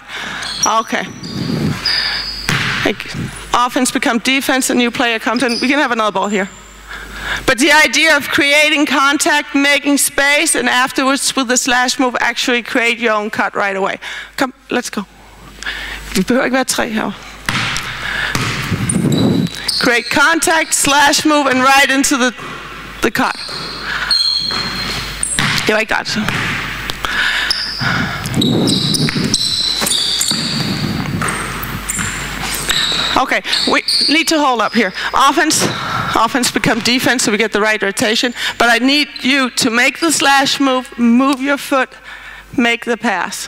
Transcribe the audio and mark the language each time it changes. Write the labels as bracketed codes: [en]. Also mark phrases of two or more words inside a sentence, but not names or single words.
[en] Okay. Offense become defense, a new player comes in. We can have another ball here. But the idea of creating contact, making space, and afterwards with the slash move actually create your own cut right away. Come, let's go. [da] Vi behøver ikke være 3 her. [en] Create contact, slash move, and right into the cut. [da] Det var ikke godt. [en] Okay, we need to hold up here. Offense become defense so we get the right rotation, but I need you to make the slash move your foot, make the pass.